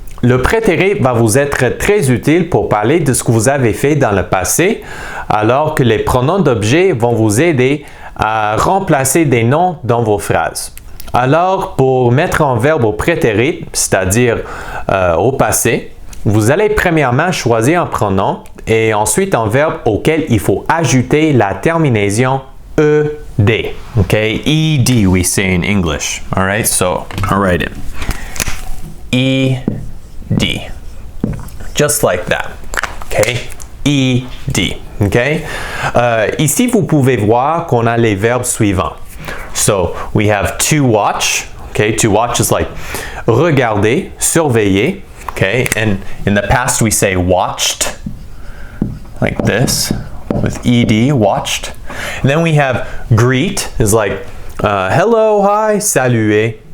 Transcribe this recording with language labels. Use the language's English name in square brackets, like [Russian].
[French] Le prétérit va vous être très utile pour parler de ce que vous avez fait dans le passé, alors que les pronoms d'objet vont vous aider à remplacer des noms dans vos phrases. Alors, pour mettre un verbe au prétérit, c'est-à-dire au passé, vous allez premièrement choisir un pronom et ensuite un verbe auquel il faut ajouter la terminaison ed. [English] Okay, ed we say in English. All right, so I'll write it. Ed, just like that. Okay, ed. Okay. [French] Ici, vous pouvez voir qu'on a les verbes suivants. [English] So we have to watch. Okay, to watch is like regarder, surveiller. Okay, and in the past we say watched, like this, with ed, watched. And then we have greet is like hello, hi, saluer.